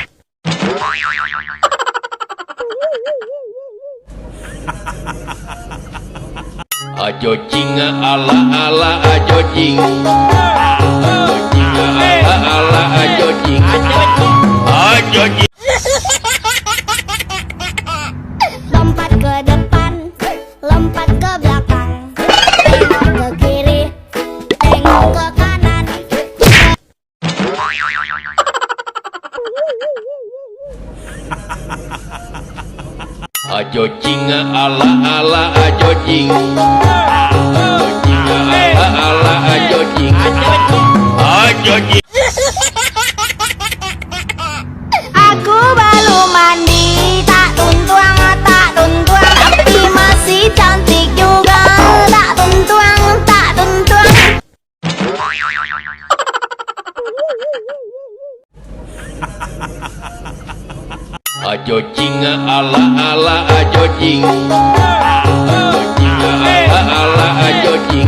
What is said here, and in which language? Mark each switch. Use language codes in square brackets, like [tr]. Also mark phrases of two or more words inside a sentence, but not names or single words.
[ms] Ajo jing ala ala ajo jing. Ajo jing ala ala ajo jing. Ajo jing. Lompat ke depan, lompat ke belakang, tengok ke kiri, tengok ke kanan. Ajo jing ala ala ajo jing. Ajo jing ala ala ajo jing. Ajo jing. Aku baru mandi, [min] tak tuntuang, [ms] tapi masih cantik juga. [min] Tak tuntuang. Ajo jing ala ala ajo jing. Ajo jing ala ala ajo jing.